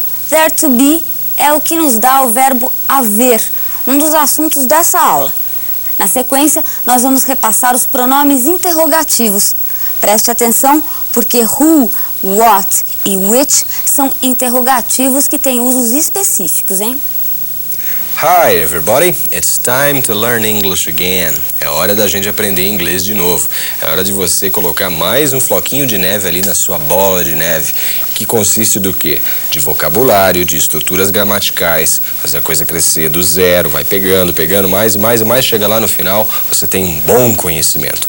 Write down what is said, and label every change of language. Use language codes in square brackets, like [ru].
[en] There to be [pt] é o que nos dá o verbo haver, um dos assuntos dessa aula. Na sequência, nós vamos repassar os pronomes interrogativos. Preste atenção, porque who, what e which são interrogativos que têm usos específicos, hein? [en] Hi everybody, it's time to learn English again. [pt] É hora da gente aprender inglês de novo. É hora de você colocar mais um floquinho de neve ali na sua bola de neve, que consiste do quê? De vocabulário, de estruturas gramaticais, fazer a coisa crescer do zero, vai pegando mais e mais e mais, chega lá no final, você tem um bom conhecimento.